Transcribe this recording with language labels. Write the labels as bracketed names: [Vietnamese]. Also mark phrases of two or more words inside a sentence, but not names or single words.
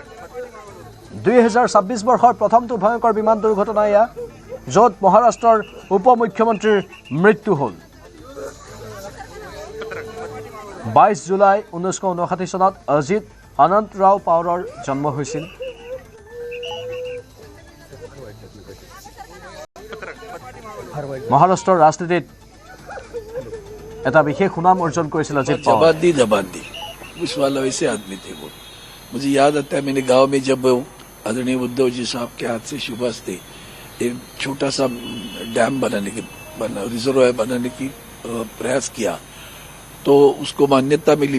[Assamese] 2026 বৰ্ষৰ প্ৰথমটো ভয়ংকৰ বিমান দুৰ্ঘটনা এয়া য'ত মহাৰাষ্ট্ৰৰ উপ মুখ্যমন্ত্ৰীৰ মৃত্যু হ'ল 22 জুলাই 1959 চনত অজিত অনন্ত ৰাও পাৱাৰৰ জন্ম হৈছিল মহাৰাষ্ট্ৰৰ ৰাজনীতিত এটা বিশেষ সুনাম অৰ্জন কৰিছিল অজিত পাৱাৰ [Hindi] जबान दी उस वाला वैसे आदमी थे वो मुझे याद आता है मैंने गांव में जब आदरणीय उद्धव जी साहब के हाथ से शुभास थे एक छोटा सा डैम रिजर्वायर बनाने की प्रयास किया तो उसको मान्यता मिली